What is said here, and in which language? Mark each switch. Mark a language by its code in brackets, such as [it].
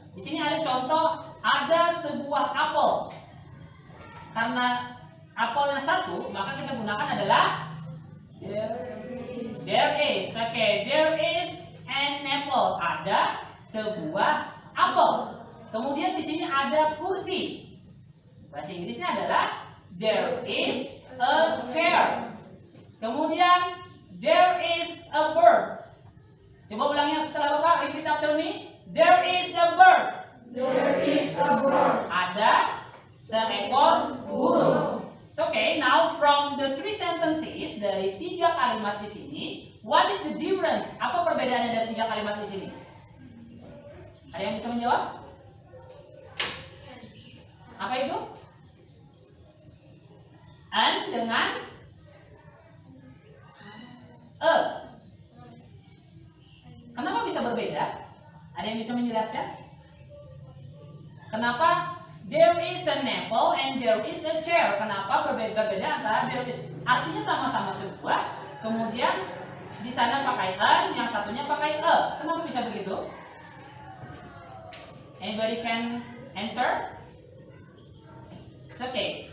[id] Di sini ada contoh, ada sebuah apel. Karena apelnya satu, maka kita gunakan adalah there is. [en] Oke, there is an apple. [id] Ada sebuah apel. Kemudian di sini ada kursi. Bahasa Inggrisnya adalah [en] there is a chair. Kemudian there is a bird. [id] Coba ulangi setelah Bapak, [en] repeat after me. There is a bird. There is a bird. [id] Ada seekor burung. [en] Okay, now from the three sentences, [id] dari 3 kalimat di sini, [en] what is the difference? [id] Apa perbedaannya dari 3 kalimat di sini? Ada yang bisa menjawab? Apa itu? An dengan e. Kenapa bisa berbeda? Ada yang bisa menjelaskan? Kenapa [en] there is an apple and there is a chair? [id] Kenapa berbeda antara there is artinya sama-sama sebuah, kemudian di sana pakai an, yang satunya pakai e. Kenapa bisa begitu? [en] Anybody can answer? It's okay.